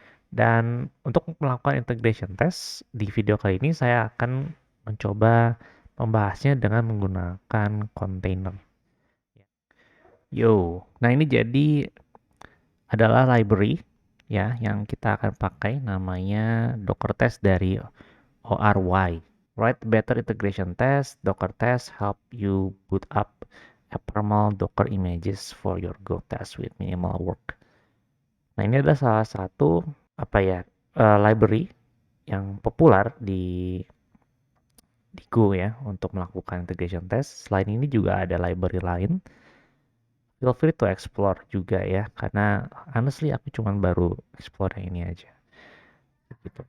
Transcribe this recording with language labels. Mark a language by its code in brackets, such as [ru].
[id] Dan untuk melakukan integration test, di video kali ini saya akan mencoba membahasnya dengan menggunakan container. Nah ini jadi adalah library ya yang kita akan pakai, namanya Docker test dari ORY. [en] Write better integration test. Docker test help you boot up abnormal Docker images for your Go test with minimal work. [id] Nah ini adalah salah satu library yang populer di Go ya untuk melakukan integration test. Selain ini juga ada library lain. [en] Feel free to explore [id] juga ya, karena honestly aku cuma baru explore yang ini aja. Gitu.